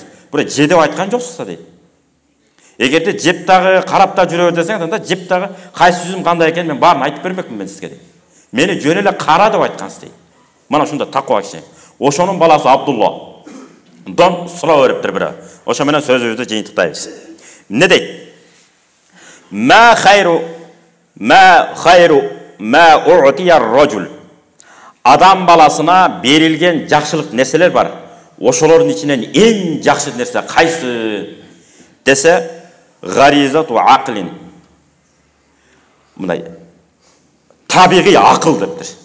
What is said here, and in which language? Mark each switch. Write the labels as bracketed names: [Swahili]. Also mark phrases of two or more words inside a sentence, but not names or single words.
[Kyrgyz] Бура же деп айткан жоксуз дейт. Эгерде жеп дагы карап да жүрө бер десең, анда жеп дагы кайсы жүзүм кандай экенин мен баарын айтып бермекмин мен сизге дейт. Мени жөн эле кара деп айткансыз дейт. Мана ушунда таква киши. Ошонун баласы Абдулла. Дон суроо бериптир бирөө. Ошо менен сөзүбүздү жыйынтыктайбыз. Эмне дейт? [Arabic] ما خير ما أعطي الرجل. [Kyrgyz] Адам баласына берилген жакшылык нерселер бар. Ошолордун ичинен эң жакшы нерсе кайсы десе, [Arabic] غريزة عقل. [Kyrgyz] Мындай табигый акыл дептир.